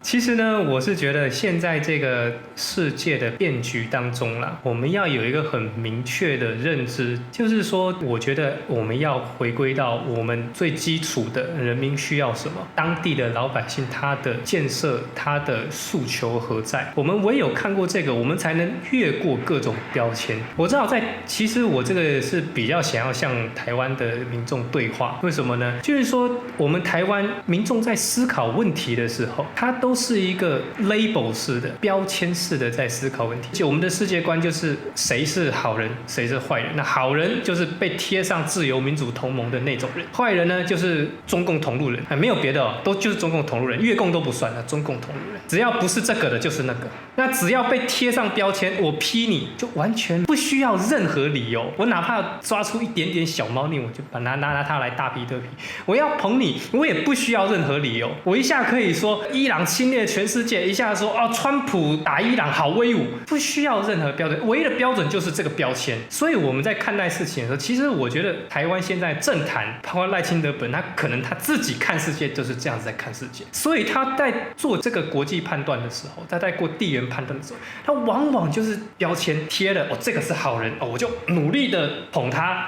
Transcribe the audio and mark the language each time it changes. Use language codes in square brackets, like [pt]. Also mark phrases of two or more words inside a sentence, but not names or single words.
[zh] 其實呢，我是覺得現在這個世界的變局當中啦，我們要有一個很明確的認知，就是說，我覺得我們要回歸到我們最基礎的人民需要什麼，當地的老百姓他的建設，他的訴求何在？我們唯有看過這個，我們才能越過各種標籤。我知道其實我這個是比較想要向台灣的民眾對話，為什麼呢？就是說，我們台灣民眾在思考問題的時候，它都是一個 label 式的、標籤式的在思考問題。就我們的世界觀就是誰是好人，誰是壞人。那好人就是被貼上自由民主同盟的那種人，壞人呢就是中共同路人，沒有別的哦，都就是中共同路人，越共都不算了，中共同路人，只要不是這個的，就是那個。那只要被貼上標籤，我批你就完全不需要任何理由。我哪怕抓出一點點小貓膩，我就把拿它來大批特批。我要捧你，我也不需要任何理由。我一下可以說伊朗侵略全世界，一下說川普打伊朗好威武，不需要任何標準，唯一的標準就是這個標籤。所以我們在看待事情的時候，其實我覺得台灣現在政壇，包括賴清德本，他可能他自己看世界就是這樣子在看世界，所以他在做這個國際判斷的時候，他在过地緣判斷的時候，他往往就是標籤貼了，這個是好人，我就努力的捧他。